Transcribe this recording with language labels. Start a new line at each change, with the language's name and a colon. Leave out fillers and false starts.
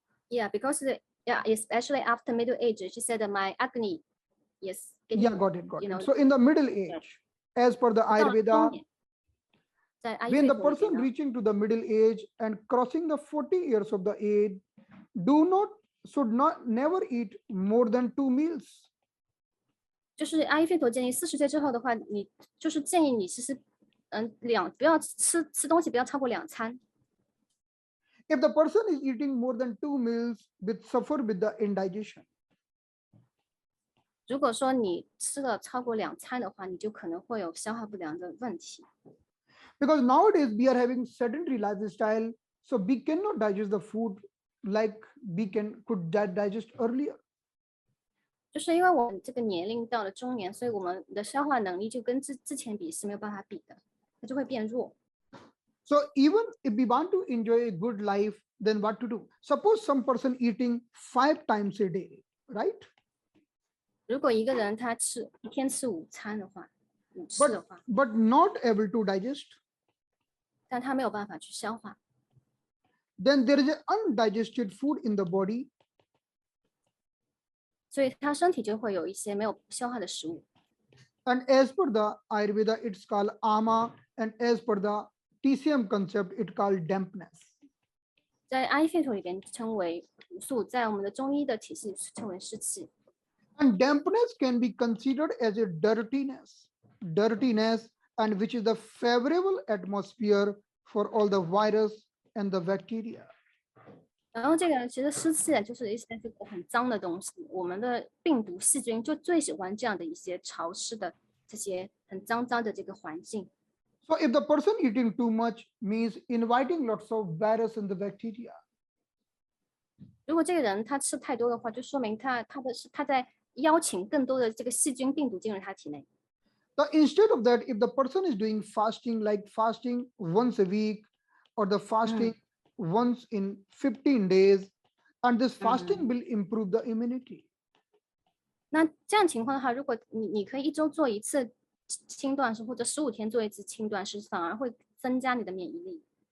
English: Yeah, because especially after middle age, she said that my acne, yes. Got it. So in the middle age, as per the Ayurveda, when the person reaching to the middle age and crossing the 40 years of the age, should not never eat more than 2 meals.
Chinese: 就是阿育吠陀建议40岁之后的话，你就是建议你其实不要吃东西不要超过2餐。
English: If the person is eating more than 2 meals, suffer with the indigestion.
Chinese: 如果说你吃了超过2餐的话，你就可能会有消化不良的问题。
English: Because nowadays we are having sedentary lifestyle, so we cannot digest the food like we could digest earlier.
Chinese: 就是因为我们这个年龄到了中年，所以我们的消化能力就跟之前比是没有办法比的，它就会变弱。
English: So even if we want to enjoy a good life, then what to do? Suppose some person eating 5 times a day, right?
Chinese: 如果一个人他一天吃5餐的话，5次的话
English: but not able to digest,
Chinese: 但他没有办法去消化。
English: Then there is an undigested food in the body.
Chinese: 所以他身体就会有一些没有消化的食物。
English: And as per the Ayurveda, it's called ama, and as per the TCM concept, it's called dampness.
Chinese: 在阿育吠陀里边称为毒素，在我们的中医的体系称为湿气。
English: And dampness can be considered as a dirtiness, and which is the favorable atmosphere for all the virus and the bacteria.
Chinese: 然后这个其实湿气就是一些这个很脏的东西，我们的病毒细菌就最喜欢这样的一些潮湿的这些很脏的这个环境。
English: So if the person eating too much means inviting lots of virus and the bacteria.
Chinese: 如果这个人他吃太多的话，就说明他在邀请更多的这个细菌病毒进入他体内。
English: But instead of that, if the person is doing fasting, like fasting once a week or the fasting once in 15 days, and this fasting will improve the immunity.
Chinese: 那这样情况的话，如果你可以1周做1次轻断食，或者15天做1次轻断食，反而会增加你的免疫力。